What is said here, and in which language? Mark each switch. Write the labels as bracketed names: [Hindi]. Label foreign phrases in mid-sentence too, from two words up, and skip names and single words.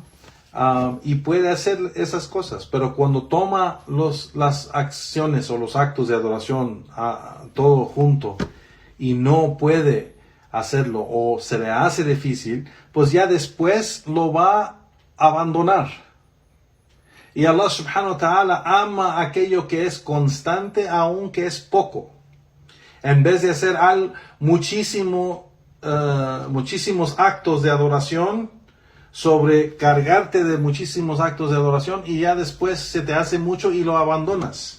[Spanish] Y puede hacer esas cosas, pero cuando toma las acciones o los actos de adoración todo junto y no puede hacerlo o se le hace difícil, pues ya después lo va a abandonar. Y [Arabic] الله سبحانه و تعالى [Spanish] ama aquello que es constante aunque es poco. En vez de hacer muchísimos actos de adoración, sobrecargarte de muchísimos actos de adoración y ya después se te hace mucho y lo abandonas.